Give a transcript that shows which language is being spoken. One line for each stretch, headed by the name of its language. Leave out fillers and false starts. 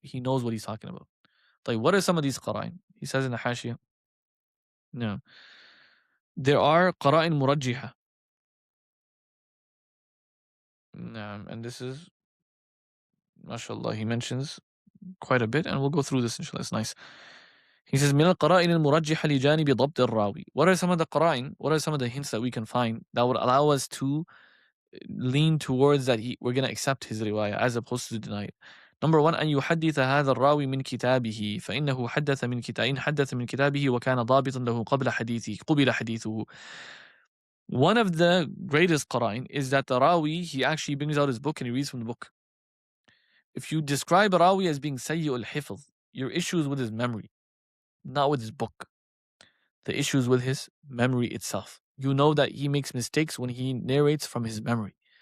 English: He knows what he's talking about. Like, what are some of these qara'in? He says in the hashiyah, no. There are qara'in murajjiha. And this is, mashallah, he mentions quite a bit, and we'll go through this, inshallah. It's nice. He says,
Arabic: من القرائن المرجحة لجانب ضبط الراوي.
English: What are some of the qara'in? What are some of the hints that we can find that would allow us to lean towards that we're going to accept his riwayah as opposed to deny it? Number one,
Arabic: أن يحدث هذا الراوي من كتابه فإنه حدث من كتابه وكان ضابطا له قبل حديثه.
English: One of the greatest qara'in is that the rawi, he actually brings out his book and he reads from the book. If you describe a rawi as being sayyi al-hifz, your issue is with his memory, not with his book. The issue is with his memory itself. You know that he makes mistakes when he narrates from his memory.